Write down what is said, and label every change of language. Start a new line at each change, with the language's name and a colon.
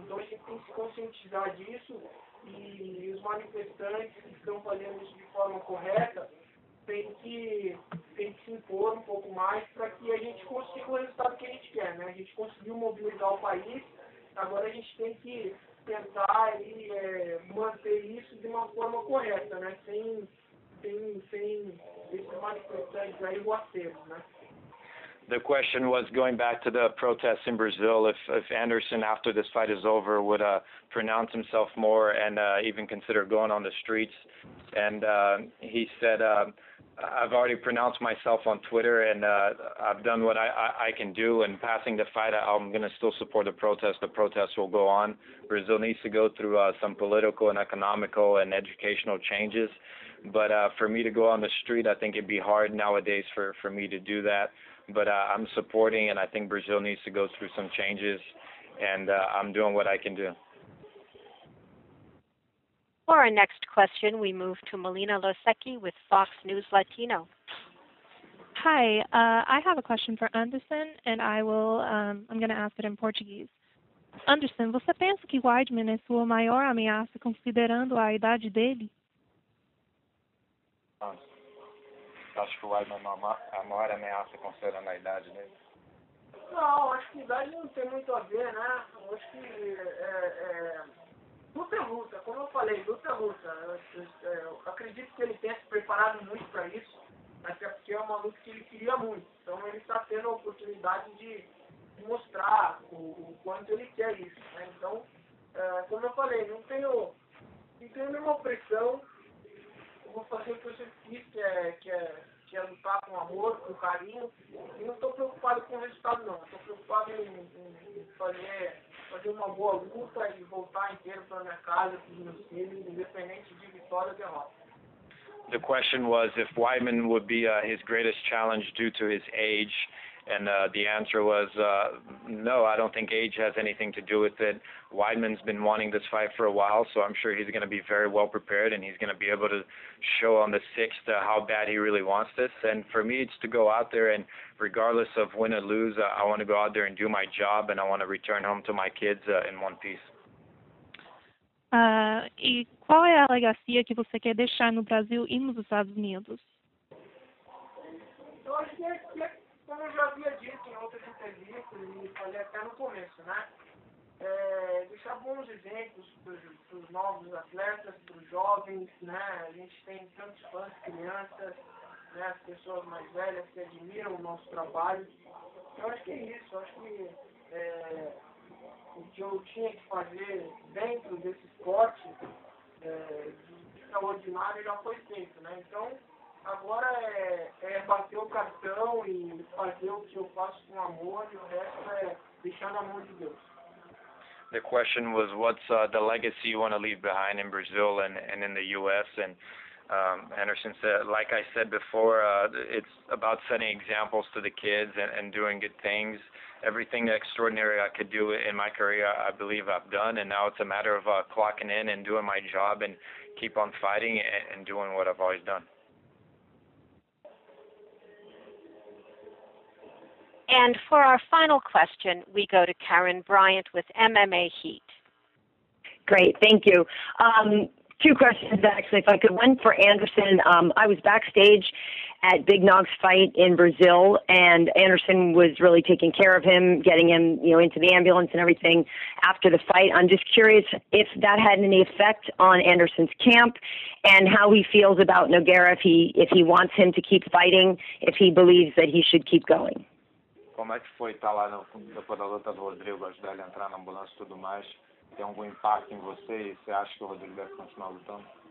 Portuguese: Então a gente tem que se conscientizar disso e os manifestantes que estão fazendo isso de forma correta tem que se impor um pouco mais para que a gente consiga o resultado que a gente quer, né? A gente conseguiu mobilizar o país, agora a gente tem que tentar manter isso de uma forma correta, né? Sem esses manifestantes aí ruaceiros, né?
English: The question was going back to the protests in Brazil, if Anderson, after this fight is over, would pronounce himself more and even consider going on the streets. And he said, I've already pronounced myself on Twitter, and I've done what I can do. And passing the fight, I'm going to still support the protest. The protest will go on. Brazil needs to go through some political and economical and educational changes. But for me to go on the street, I think it'd be hard nowadays for me to do that. But I'm supporting, and I think Brazil needs to go through some changes, and I'm doing what I can do. For our next question, we move to Melina Losecki with Fox News Latino. Hi, I have a question for Anderson, and I'm going to ask it in Portuguese.
Portuguese: Anderson, você pensa que Weidman é sua maior ameaça considerando a idade dele? Acho que o Weidman é a maior ameaça considerando a idade dele. Não, acho que idade não tem muito a ver, né? Eu acho que luta é luta, como eu falei, luta é luta. Eu acredito que ele tenha se preparado muito para isso, até porque é uma luta que ele queria muito. Então ele está tendo a oportunidade de mostrar o quanto ele quer isso, né? Então, como eu falei, não tenho nenhuma pressão. Eu vou fazer o que eu sempre fiz, que é lutar com amor, com carinho. E não estou preocupado com o resultado, não. Estou preocupado em fazer uma boa luta e voltar inteiro para minha casa, para os meus filhos, independente de vitória ou derrota.
English: The question was if Weidman would be his greatest challenge due to his age, And the answer was, no, I don't think age has anything to do with it. Weidman's been wanting this fight for a while, so I'm sure he's going to be very well prepared, and he's going to be able to show on the 6th how bad he really wants this. And for me, it's to go out there and regardless of win or lose, I want to go out there and do my job, and I want to return home to my kids in one piece.
Portuguese: E qual é a legacia que você quer deixar no Brasil e nos Estados Unidos? Eu acho que como eu já havia dito em outras entrevistas e falei até no começo, né? Deixar bons exemplos para os novos atletas, para os jovens, né? A gente tem tantos fãs, crianças, né? As pessoas mais velhas que admiram o nosso trabalho. Eu acho que é isso, eu acho que o que eu tinha que fazer dentro desse esporte extraordinário já foi feito, né? Então, agora é bater o cartão e fazer o que eu faço com amor, e o resto é deixar na mão de Deus.
English: The question was, what's the legacy you want to leave behind in Brazil and in the U.S.? And Anderson said, like I said before, it's about setting examples to the kids and doing good things. Everything extraordinary I could do in my career, I believe I've done, and now it's a matter of clocking in and doing my job and keep on fighting and doing what I've always done. And for our final question, we go to Karen Bryant with MMA H.E.A.T. Great, thank you. Two questions, actually, if I could. One for Anderson. I was backstage at Big Nog's fight in Brazil, and Anderson was really taking care of him, getting him, into the ambulance and everything after the fight. I'm just curious if that had any effect on Anderson's camp and how he feels about Nogueira, if he wants him to keep fighting, if he believes that he should keep going.
Portuguese: Como é que foi estar lá depois da luta do Rodrigo, ajudar ele a entrar na ambulância e tudo mais? Tem algum impacto em você e você acha que o Rodrigo deve continuar lutando?